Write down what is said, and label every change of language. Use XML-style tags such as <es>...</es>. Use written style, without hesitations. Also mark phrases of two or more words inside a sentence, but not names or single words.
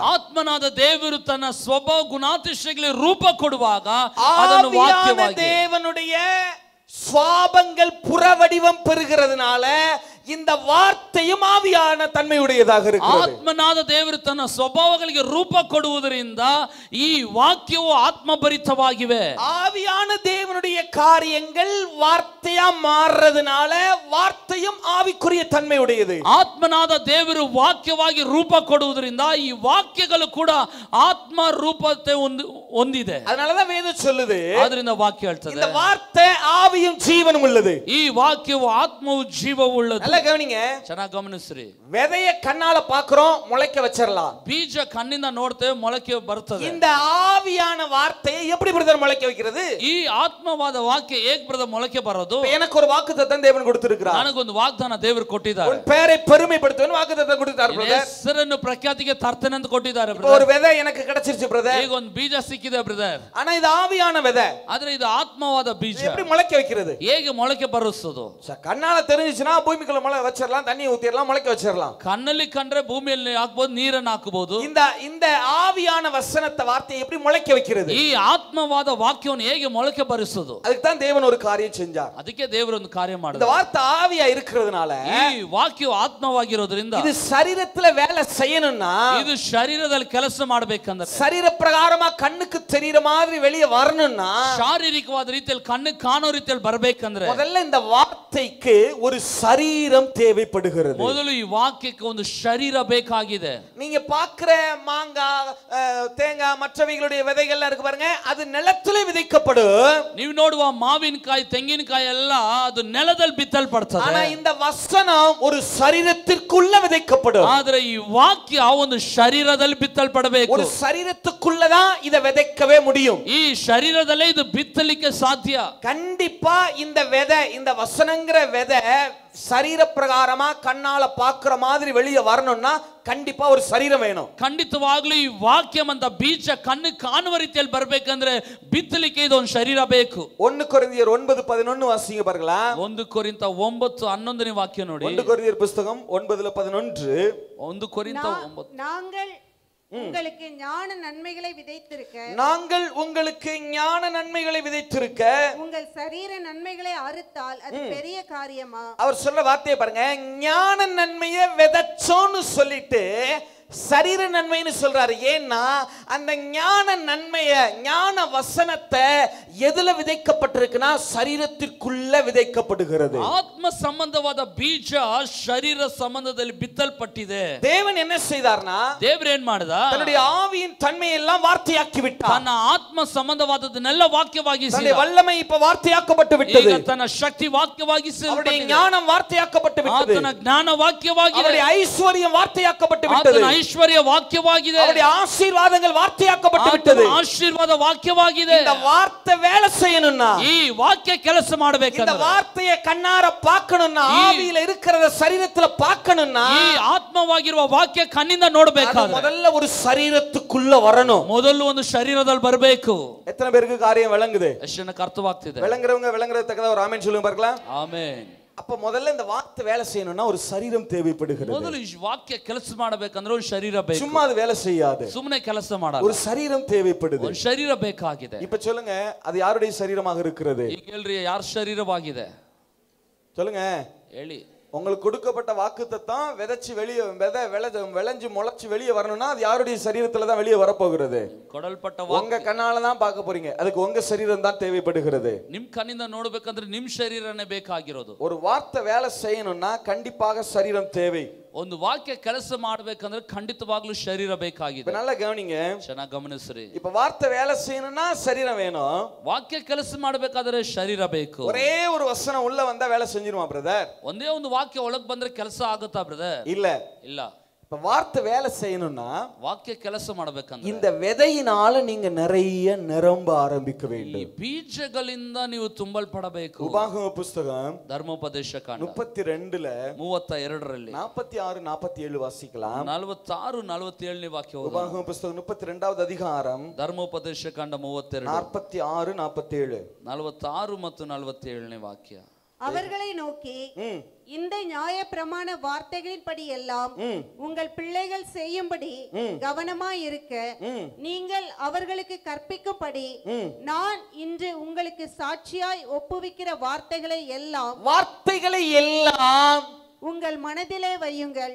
<kn>ಆತ್ಮನಾದ ದೇವರು ತನ್ನ ಸ್ವಭಾವ ಗುಣಾತಿಶಯಗಳಿಗೆ ರೂಪ ಕೊಡುವಾಗ ಅದನ್ನು ವಾಕ್ಯವಾಗಿ,</kn> <ta>தேவனுடைய சுவாபங்கள் புற வடிவம் பெறுகிறதுனால இந்த வார்த்தையும் ஆவியான தன்மையுடையதாக இருக்கிறது.</ta> <kn>ಆತ್ಮನಾದ ದೇವರು ತನ್ನ ಸ್ವಭಾವಗಳಿಗೆ ರೂಪ ಕೊಡುವುದರಿಂದ ಈ ವಾಕ್ಯವು ಆತ್ಮಭರಿತವಾಗಿವೆ.</kn> <ta>ஆவியான தேவனுடைய காரியங்கள் வார்த்தையா மாறுறதுனால வார்த்தையும் ஆவிக்குரிய தன்மையுடையது.</ta> <kn>ಆತ್ಮನಾದ ದೇವರು ವಾಕ್ಯವಾಗಿ ರೂಪ ಕೊಡುವುದರಿಂದ ಈ ವಾಕ್ಯಗಳು ಕೂಡ ಆತ್ಮ ರೂಪತೆ ಹೊಂದಿದೆ.</kn> <ta>அதனாலதான் வேதம் சொல்லுது,</ta> <kn>ಆದ್ರಿಂದ ವಾಕ್ಯ ಹೇಳ್ತದೆ,</kn> <ta>இந்த வார்த்தை ஆவியும் ஜீவனும் உள்ளது.</ta> <kn>ಈ ವಾಕ್ಯವು ಆತ್ಮವು ಜೀವವುಳ್ಳದು.</kn> <ta>நல்லா கவனிங்க,</ta> <kn>ಚೆನ್ನಾಗಿ ಗಮನಿಸ್ರಿ.</kn> <ta>விதைய கண்ணால பாக்குறோம், முளைக்க வச்சிரலாம்.</ta> <kn>ಬೀಜ ಕಣ್ಣಿಂದ ನೋಡ್ತೇವೆ, ಮೊಳಕೆ ಬರ್ತದೆ.</kn> <ta>இந்த ஆவியான வார்த்தையை எப்படி பிரதர் முளைக்க வைக்கிறது?</ta> <kn>ಈ ಆತ್ಮವಾದ ವಾಕ್ಯ ಹೇಗೆ ಬ್ರದರ್ ಮೊಳಕೆ ಬರೋದು?</kn> <ta>எனக்கு ஒரு வாக்குத்தத்தம் தேவன் கொடுத்திருக்கிறார்.</ta> <kn>ನನಗೊಂದು ವಾಗ್ದಾನ ದೇವರು ಕೊಟ್ಟಿದ್ದಾರೆ.</kn> <ta>உன் பெயரை பெருமைப்படுத்துவேன் வாக்குத்தத்தம் கொடுத்தார் பிரதர்.</ta> <kn>ಹೆಸರನ್ನು ಪ್ರಖ್ಯಾತಿಗೆ ತರ್ತೇನೆ ಅಂತ ಕೊಟ್ಟಿದ್ದಾರೆ</kn> <ta>ஒரு</ta> <kn>ಬ್ರದರ್.</kn> <ta>விதை எனக்கு கிடைச்சிருச்சு பிரதர்.</ta> <kn>ಈಗ ಒಂದು ಬೀಜ ಸಿಕ್ಕಿದೆ ಬ್ರದರ್.</kn> <ta>ஆனா இது ஆவியான விதை.</ta> <kn>ಆದ್ರೆ ಇದು ಆತ್ಮವಾದ ಬೀಜ.</kn> <ta>எப்படி முளைக்க வைக்கிறது?</ta> <kn>ಹೇಗೆ ಮೊಳಕೆ ಬರಿಸೋದು?</kn> <ta>கண்ணால தெரிஞ்சுச்சுனா பூமிக்குள்ள முளை வச்சிரலாம், தண்ணி ஊத்திரலாம், முளைக்க வச்சிரலாம்.</ta> <kn>ಕಣ್ಣಲ್ಲಿ ಕಂಡ್ರೆ ಭೂಮಿಯಲ್ಲಿ ಹಾಕಬಹುದು, ನೀರನ್ನು ಹಾಕಬಹುದು.</kn> <ta>இந்த ஆவியான வசனத்தை வார்த்தையை எப்படி முளைக்க வைக்கிறது?</ta> <kn>ಈ ಆತ್ಮವಾದ ವಾಕ್ಯವನ್ನು ಹೇಗೆ ಮೊಳಕೆ ಬರಿಸೋದು?</kn> <ta>அதுக்கு தான் தேவன் ஒரு காரியம் செஞ்சார்.</ta> <kn>ಅದಕ್ಕೆ ದೇವರು ಒಂದು ಕಾರ್ಯ</kn> <ta>இந்த</ta> <kn>ಮಾಡಿದ್ರು.</kn> <ta>வார்த்தை ஆவியா இருக்கிறதுனால</ta> <kn>ಈ ವಾಕ್ಯವು ಆತ್ಮವಾಗಿರೋದ್ರಿಂದ</kn> <ta>இது சரீரத்துல வேலை செய்யணும்னா,</ta> <kn>ಇದು ಶರೀರದಲ್ಲಿ ಕೆಲಸ ಮಾಡಬೇಕಂದ್ರೆ,</kn> <ta>சரீர பிரகாரமா கண்ணுக்கு தெரியற மாதிரி வெளியே வரணும்னா,</ta> <kn>ಶಾರೀರಿಕವಾದ ರೀತಿಯಲ್ಲಿ ಕಣ್ಣಿಗೆ ಕಾಣೋ ರೀತಿಯಲ್ಲಿ ಬರಬೇಕಂದ್ರೆ</kn> <ta>முதல்ல இந்த வார்த்தைக்கு ஒரு சரீரம் தேவைப்படுகிறது.</ta> <kn>ಮೊದಲು ಈ ವಾಕ್ಯಕ್ಕೆ ಒಂದು ಶರೀರ ಬೇಕಾಗಿದೆ.</kn> <ta>நீங்க பாக்குற மாங்காய், தேங்காய், மற்றவைகளுடைய விதைகள்லாம் இருக்கு பாருங்க, அது நிலத்திலே விதைக்கப்படும்.</ta> <kn>ನೀವು ನೋಡುವ ಮಾವಿನಕಾಯಿ, ತೆಂಗಿನಕಾಯಿ ಎಲ್ಲ ಅದು ನೆಲದಲ್ಲಿ ಬಿತ್ತಲ್ಪಡ್ತದೆ.</kn> <ta>ஆனா இந்த வசனம் ஒரு சரீரத்திற்குள்ள விதைக்கப்படும்.</ta> <kn>ಆದ್ರೆ ಈ ವಾಕ್ಯ ಒಂದು ಶರೀರದಲ್ಲಿ ಬಿತ್ತಲ್ಪಡಬೇಕು.</kn> <ta>ஒரு சரீரத்துக்குள்ளதான் இதை விதைக்கவே முடியும்.</ta> <kn>ಈ ಶರೀರದಲ್ಲೇ ಇದು ಬಿತ್ತಲಿಕ್ಕೆ ಸಾಧ್ಯ.</kn> <ta>கண்டிப்பா இந்த விதை, இந்த வசனங்கிற விதை சரீர பிரகாரமா கண்ணால பாக்குற மாதிரி வெளியே வரணும்னா கண்டிப்பா ஒரு சரீரம் வேணும்.</ta> <kn>ಖಂಡಿತವಾಗ್ಲೂ ಈ ವಾಕ್ಯ ಅಂತ ಬೀಜ ಕಣ್ಣು ಕಾಣುವ ರೀತಿಯಲ್ಲಿ ಬರಬೇಕಂದ್ರೆ ಬಿತ್ತಲಿಕ್ಕೆ ಇದೊಂದು ಶರೀರ ಬೇಕು.</kn> <ta>1 கொரிந்தியர் 9:11 வாசிங்க பாருங்களா.</ta> <kn>1 ಕೊರಿಂಥ 9:11 ವಾಕ್ಯ ನೋಡಿ.</kn> <ta>1 கொரிந்தியர் புத்தகம் 9:11.</ta> <kn>1 ಕೊರಿಂಥ 9.</kn> <ta>நாங்கள் உங்களுக்கு ஞான நன்மைகளை விதைத்திருக்க, நாங்கள் உங்களுக்கு ஞான நன்மைகளை விதைத்திருக்க, உங்கள் சரீர நன்மைகளை அறுத்தால் அது பெரிய காரியமா? அவர் சொல்ற வார்த்தையை பாருங்க, ஞான நன்மையை விதைச்சோன்னு சொல்லிட்டு சரீர நன்மைன்னு சொல்றாரு. ஏன்னா அந்த ஞான நன்மைய, ஞான வசனத்தை எதுல விதைக்கப்பட்டிருக்குன்னா சரீரத்திற்குள்ள விதைக்கப்படுகிறது.</ta> <kn>ಆತ್ಮ ಸಂಬಂಧವಾದ ಬೀಜ ಶರೀರ ಸಂಬಂಧದಲ್ಲಿ ಬಿತ್ತಲ್ಪಟ್ಟಿದೆ.</kn> <ta>தேவன் என்ன செய்தார்னா,</ta> <kn>ದೇವರು ಏನ್ ಮಾಡಿದ,</kn> <ta>தன்னுடைய ஆவியின் தன்மையெல்லாம் வார்த்தையாக்கி விட்டார்.</ta> <kn>ತನ್ನ ಆತ್ಮ ಸಂಬಂಧವಾದದನ್ನೆಲ್ಲ ವಾಕ್ಯವಾಗಿಸಿ,</kn> <ta>தன்னுடைய வல்லமை இப்ப வார்த்தையாக்கப்பட்டு விட்டது.</ta> <kn>ಈಗ ತನ್ನ ಶಕ್ತಿ ವಾಕ್ಯವಾಗಿಸಿ,</kn> <ta>அவருடைய ஞானம் வார்த்தையாக்கப்பட்டு விட்டது.</ta> <kn>ಆತನ ಜ್ಞಾನ ವಾಕ್ಯವಾಗಿದೆ,</kn> <ta>அவருடைய ஐஸ்வரியம் வார்த்தையாக்கப்பட்டு விட்டது.</ta> <kn>ಆತನ ಐಶ್ವರ್ಯ ವಾಕ್ಯವಾಗಿದೆ,</kn> <ta>அவருடைய ஆசீர்வாதங்கள் வார்த்தையாக்கப்பட்டு விட்டது.</ta> <kn>ಆತನ ಆಶೀರ್ವಾದ ವಾಕ್ಯವಾಗಿದೆ.</kn> <ta>இந்த வார்த்தை வேலை செய்யணும்னா,</ta> <kn>ಈ ವಾಕ್ಯ ಕೆಲಸ</kn> <ta>இந்த</ta> <kn>ಮಾಡಬೇಕಂದ್ರೆ,</kn> <ta>வார்த்தையை கண்ணார பார்க்கணும்னா, ஆவியில இருக்கிறத சரீரத்துல பார்க்கணும்னா,</ta> <kn>ಈ ಆತ್ಮವಾಗಿರುವ ವಾಕ್ಯ ಕಣ್ಣಿಂದ ನೋಡಬೇಕಾದ್ರೆ</kn> <ta>முதல்ல ஒரு சரீரத்துக்குள்ள வரணும்.</ta> <kn>ಮೊದಲು ಒಂದು ಶರೀರದಲ್ಲಿ ಬರಬೇಕು.</kn> <ta>எத்தனை பேருக்கு காரியம் விளங்குது?</ta> <kn>ಎಷ್ಟು ಜನಕ್ಕೆ ಅರ್ಥವಾಗ್ತಿದೆ?</kn> <ta>விளங்குறவங்க விளங்குறதுக்கு ஒரு ஆமென் சொல்லுங்க பார்க்கலாம்.</ta> <kn>ಆಮೆನ್.</kn> <ta>அப்ப முதல்ல இந்த வார்த்தை வேலை செய்யணும்னா ஒரு சரீரம் தேவைப்படுகிறது.</ta> <kn>ಮೊದಲು ಈ ವಾಕ್ಯ ಕೆಲಸ ಮಾಡಬೇಕಂದ್ರೆ ಒಂದು ಶರೀರ ಬೇಕು.</kn> <ta>சும்மா அது வேலை செய்யாது.</ta> <kn>ಸುಮ್ಮನೆ ಕೆಲಸ ಮಾಡಲ್ಲ,</kn> <ta>ஒரு சரீரம் தேவைப்படுது.</ta> <kn>ಒಂದು ಶರೀರ ಬೇಕಾಗಿದೆ.</kn> <ta>இப்ப சொல்லுங்க, அது யாருடைய சரீரமாக இருக்கிறது?</ta> <kn>ಈಗ ಹೇಳ್ರಿ, ಯಾರ ಶರೀರವಾಗಿದೆ</kn> <ta>சொல்லுங்க.</ta> <kn>ಹೇಳಿ.</kn> <ta>உங்களுக்கு கொடுக்கப்பட்ட வாக்குத்தத்தம் விதைச்சு வெளியே விளைஞ்சு முளைச்சு வெளியே வரணும்னா அது யாருடைய சரீரத்துல தான் வெளியே வரப்போகிறது?</ta> <kn>ಕೊಡಲ್ಪಟ್ಟ</kn> <ta>உங்க கண்ணால தான் பார்க்க போறீங்க. அதுக்கு உங்க சரீரம் தான் தேவைப்படுகிறது.</ta> <kn>ನಿಮ್ ಕಣ್ಣಿಂದ ನೋಡ್ಬೇಕಂದ್ರೆ ನಿಮ್ ಶರೀರನೇ ಬೇಕಾಗಿರೋದು.</kn> <ta>ஒரு வார்த்தை வேலை செய்யணும்னா கண்டிப்பாக சரீரம் தேவை.</ta> <kn>ಒಂದು ವಾಕ್ಯ ಕೆಲಸ ಮಾಡಬೇಕಂದ್ರೆ ಖಂಡಿತವಾಗ್ಲೂ ಶರೀರ ಬೇಕಾಗಿದೆ.</kn> <ta>இப்ப நல்லா கவனிங்க,</ta> <kn>ಚೆನ್ನಾಗಿ ಗಮನಿಸ್ರಿ.</kn> <ta>இப்ப வார்த்தை வேலை செய்யணும்னா சரீரம் வேணும்.</ta> <kn>ವಾಕ್ಯ ಕೆಲಸ ಮಾಡಬೇಕಾದ್ರೆ ಶರೀರ ಬೇಕು.</kn> <ta>ஒரே ஒரு வசனம் உள்ள வந்தா வேலை செஞ்சிருமா பிரதர்?</ta> <kn>ಒಂದೇ ಒಂದು ವಾಕ್ಯ ಒಳಗ್ ಬಂದ್ರೆ ಕೆಲಸ ಆಗುತ್ತಾ ಬ್ರದರ್?</kn> <ta>இல்ல</ta> <kn>ಇಲ್ಲ.</kn> <ta>இப்ப வார்த்தை வேலை செய்யணும்னா</ta> <kn>ವಾಕ್ಯ ಕೆಲಸ ಮಾಡಬೇಕಂದ್ರೆ</kn> <ta>இந்த விதையினால நீங்க நிறைய நிரம்ப ஆரம்பிக்க</ta> <kn>ಈ</kn> <ta>வேண்டும்.</ta> <kn>ಬೀಜಗಳಿಂದ ನೀವು ತುಂಬಲ್ಪಡಬೇಕು.</kn> <ta>உபாகம புஸ்தகம்</ta> <kn>ಧರ್ಮೋಪದೇಶ ಕಾಂಡ</kn> <ta>32ல</ta> <kn>32ರಲ್ಲಿ</kn> <ta>46 47 வாசிக்கலாம்.</ta> <kn>46 47ನೇ ವಾಕ್ಯ ಓದೋಣ.</kn> <ta>உபாகம புஸ்தகம் 32வது அதிகாரம்</ta> <kn>ಧರ್ಮೋಪದೇಶ ಕಾಂಡ 32 46 47 46 ಮತ್ತು 47ನೇ ವಾಕ್ಯ.</kn> <ta>அவர்களை நோக்கி, இந்த நியாய பிரமாண வார்த்தைகளின்படி எல்லாம் உங்கள் பிள்ளைகள் செய்யும்படி கவனமாய் இருக்க நீங்கள் அவர்களுக்கு கற்பிக்கும்படி நான் இன்று உங்களுக்கு சாட்சியாய் ஒப்புவிக்கிற வார்த்தைகளை எல்லாம் உங்கள் மனதிலே வையுங்கள்.</ta>